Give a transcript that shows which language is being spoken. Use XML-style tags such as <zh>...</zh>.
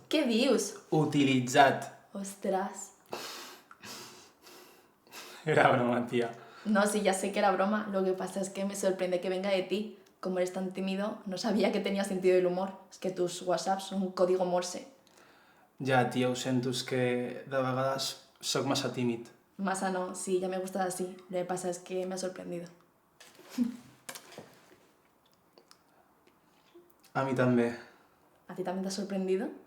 <ca>¿Qué dius? Utilitzat.</ca> <es>Ostras.</es> <ca>Era broma, tia.</ca> <es>No, sí, ya sé que era broma. Lo que pasa es que me sorprende que venga de ti. Como eres tan tímido, no sabía que tenías sentido del humor. Es que tus WhatsApps son un código Morse.</es> <ca>Ja, tia, ho sento, és que de vegades sóc massa tímid.</ca> <es>Masa no, sí, ya me gusta así. Lo que pasa es que me ha sorprendido.</es> <ca>A mi també.</ca> <es>¿A ti también te ha sorprendido?</es>